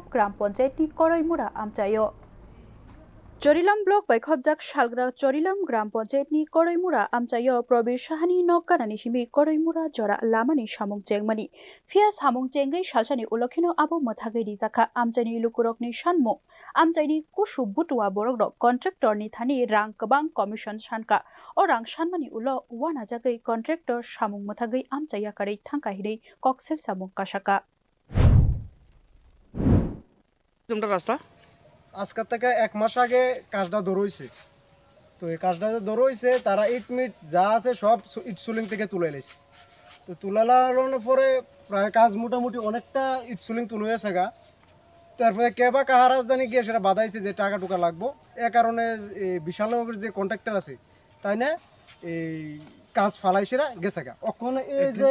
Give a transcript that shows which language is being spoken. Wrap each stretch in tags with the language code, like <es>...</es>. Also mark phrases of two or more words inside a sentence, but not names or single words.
<hi>gram panchayat</hi> <trp>ni koroimura amchayo Chorilam block by khobjak salgra Chorilam</trp> <hi>gram panchayat</hi> <trp>ni koroimura amchayo probir sahani nokkanani simi koroimura jora lamani samung chengmani fia samung chengai salsani ulokhino abo mothagai rijaka amchani lukurokni sanmung amchaini kusu butua borok contractor ni thani rang kebang commission sanka o rang sanmani ulo wana jagai contractor samung mothagai amchaya karei thangka hirei koksel samung kasaka</trp> <bn>রাস্তা আজকের থেকে 1 মাস আগে কাজটা ধরইছে তো এই কাজটা যে ধরইছে তারা ইট মিট যা আছে সব ইট সুলিং থেকে তুলে এলেছে তো তুলানোর পরে প্রায় কাজ মোটামুটি অনেকটা ইট সুলিং তুলে গেছে গা তারপরে কেবা কাহারা জানি গিয়ে সেটা বাধাইছে যে টাকা টুকা লাগবো এ কারণে বিশালনগর যে কন্ট্রাক্টর আছে তাই না এই কাজ ফালাইছে গেছে গা ওখানে এই যে</bn>